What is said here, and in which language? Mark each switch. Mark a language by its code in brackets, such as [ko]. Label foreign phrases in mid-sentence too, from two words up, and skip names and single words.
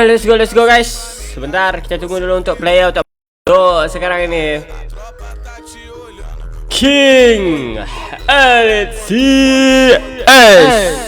[en] Let's go guys. [id] Sebentar kita tunggu dulu untuk player untuk sekarang ini. [pt] A tropa tá te olhando. King Elite CS.